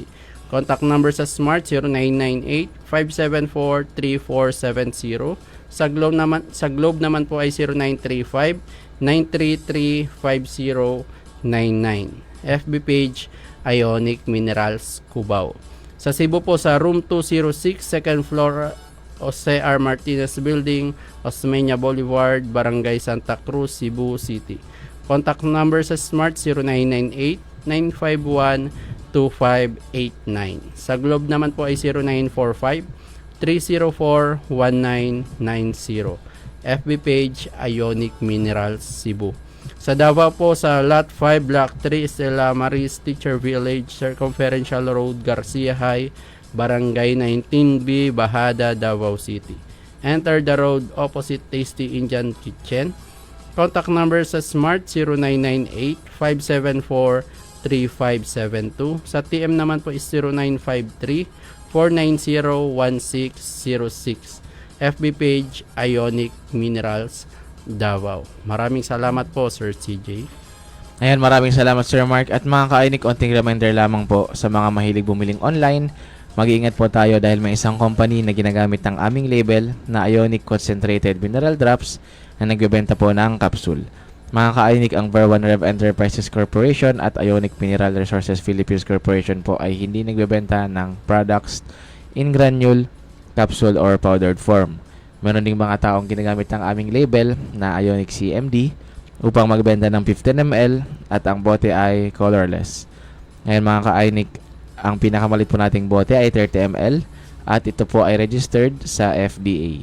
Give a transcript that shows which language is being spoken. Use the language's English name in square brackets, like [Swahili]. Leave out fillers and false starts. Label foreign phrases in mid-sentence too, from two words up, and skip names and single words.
[English] Contact number [Filipino] sa Smart 0998-574-3470. Sa Globe naman po ay 0935-933-5099. [English] FB page [Filipino] Ionic Minerals Cubao. Sa Cebu po sa Room 206, [English] 2nd floor, [Filipino] Jose R. Martinez Building, Osmeña Boulevard, Barangay Santa Cruz, Cebu City. [English] Contact number [Filipino] sa Smart 0998-951-2589. Sa Globe naman po ay 0945-304-1990. [English] FB page [Filipino] Ionic Minerals Cebu. Sa Davao po sa Lot 5, Block 3, Estela Maris Teacher Village, Circumferential Road, Garcia High, Barangay 19B, Bahada, Davao City. [English] Enter the road opposite Tasty Indian Kitchen. Contact number [Filipino] sa Smart 0998-574-3572. Sa TM naman po is 0953-490-1606. [English] FB page [Filipino] Ionic Minerals Davao. Maraming salamat po, Sir CJ. Ayan, maraming salamat Sir Mark. At mga ka-Ionic, konting reminder lamang po sa mga mahilig bumiling online. Mag-iingat po tayo dahil may isang company na ginagamit ng aming label na Ionic Concentrated Mineral Drops na nagbebenta po ng capsule. Mga ka-Ionic, ang Ver1 Rev Enterprises Corporation at Ionic Mineral Resources Philippines Corporation po ay hindi nagbebenta ng [English] products in granule, capsule, or powdered form. [Filipino] Meron ding mga taong ginagamit ng aming label na Ionic CMD upang magbenta ng 15 ml at ang bote ay colorless. Ngayon mga ka-Ionic, ang pinakamalit po nating bote ay 30 ml at ito po ay registered sa FDA.